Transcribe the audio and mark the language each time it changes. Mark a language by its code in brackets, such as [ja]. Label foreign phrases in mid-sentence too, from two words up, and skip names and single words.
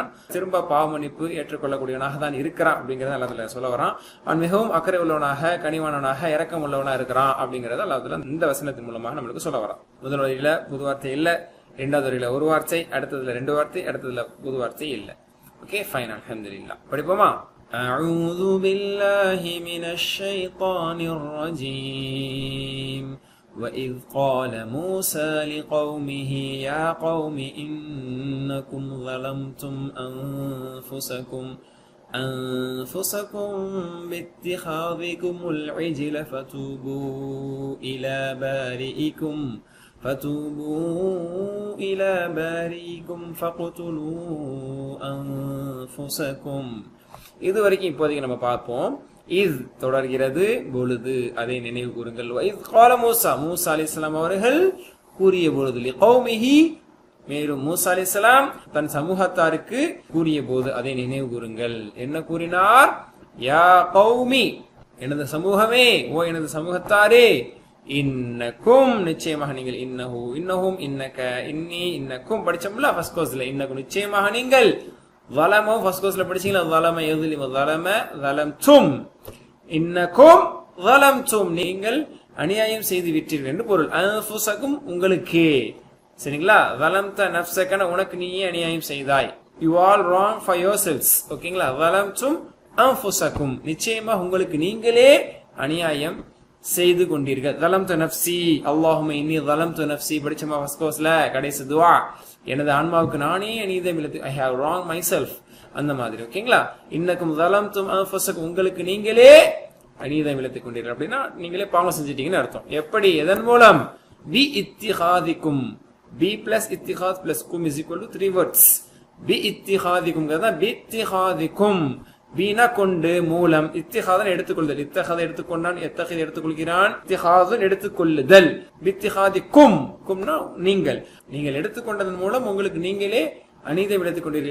[ta] திரும்ப பாவ மன்னிப்பு ஏற்றுக்கொள்ளக்கூடியவனாக தான் இருக்கிறான் அப்படிங்கறத அல்லாஹ் சொல்ல வரான். அவன் மிகவும் அக்கறை உள்ளவனாக, கனிவானவனாக, இரக்கம் உள்ளவனா இருக்கிறான் அப்படிங்கறத அல்லாஹ் இந்த வசனத்தின் மூலமாக நம்மளுக்கு சொல்ல வரான். முதல் வரியில புது வார்த்தை இல்ல, 2வது வரியில ஒரு வார்த்தை, அடுத்ததுல 2 வார்த்தை, அடுத்ததுல புது வார்த்தை இல்ல. ஓகே, ஃபைன். அல்ஹம்துலில்லாஹ். படிப்போமா? [ar] أعوذ بالله من الشيطان الرجيم. وإذ قال موسى لقومه يا قوم إنكم ظلمتم أنفسكم باتخاذكم العجل فتوبوا إلى بارئكم فاقتلوا أنفسكم. [ta] இது வரைக்கும் இப்போதைக்கு நம்ம பார்ப்போம். இஸ் தொடர்கிறது, பொழுது, அதை நினைவு கூறுங்கள். [ar] إذ قال موسى, [ta] மூசா [ar] அலைஹிஸ்ஸலாம் [ta] அவர்கள் கூறிய பொழுது, லிகௌமிஹி, மேலும் மூசா அலைஹிஸ்ஸலாம் தன் சமூகத்தாருக்கு கூறிய போது அதை நினைவு கூறுங்கள். என்ன கூறினார்? [ar] يا قومي, [ta] எனது சமூகமே, ஓ எனது சமூகத்தாரே, இன்னக்கும், நிச்சயமாக நீங்கள், [ar] إنه، إنهم، إنك، إني، إنكم [ta] படிச்சோம்ல [en] first course. [ta] இன்னக்கும் நிச்சயமாக நீங்கள், ظلموا [en] first course [ta] படிச்சீங்களா, [ar] ظلم يظلم ظلم ظلمتم, இன்னக்கும் ظلمتم, [ta] நீங்கள் அநியாயம் செய்து விட்டீர்கள் என்று பொருள். அன்ஃபுசக்கும், உங்களுக்கே, சரிங்களா? [ar] ظلمت نفسك, [ta] உனக்கு நீயே அநியாயம் செய்தாய். [en] You all wrong for yourselves. [ta] ஓகேங்களா? [ar] ظلمتم أنفسكم, [ta] நிச்சயமாக உங்களுக்கு நீங்களே அநியாயம் செய்து கொண்டீர்கள். [ar] ظلمت نفسي, اللهم إني ظلمت نفسي [ta] படிச்சமா [en] first course [ta] கடைசி துஆ, எனது ஆன்மாவுக்கு நானே அநீதம் இழைத்து, [en] I have wronged myself, [ta] அந்த மாதிரி. ஓகேங்களா? [ar] இன்னக்கும் ظلمتم أنفسكم, [ta] உங்களுக்கு நீங்களே அநீதம் இழைத்துக் கொண்டீர்கள் அப்படின்னா நீங்களே பாவம் செஞ்சிட்டீங்கன்னு அர்த்தம். எப்படி? எதன் மூலம்? [ar] باتخاذكم, [en] b plus ittikhad plus kum is equal to 3 words. [ar] باتخاذكم، باتخاذكم, [ta] பீனா கொண்டு, மூலம், இத்திஹாதன் எடுத்துக்கொள்ளுதல், இத்தஹாத எடுத்துக்கொண்டான், எத்தஹித் எடுத்துக்கொள்கிறான், இத்திஹாதன் எடுத்துக்கொள்ளுதல், பித்திஹாதிக்கும், கும்னா நீங்கள், நீங்கள் எடுத்துக்கொண்டதன் மூலம் உங்களுக்கு நீங்களே அநீதம் எடுத்துக் கொண்டீர்கள்.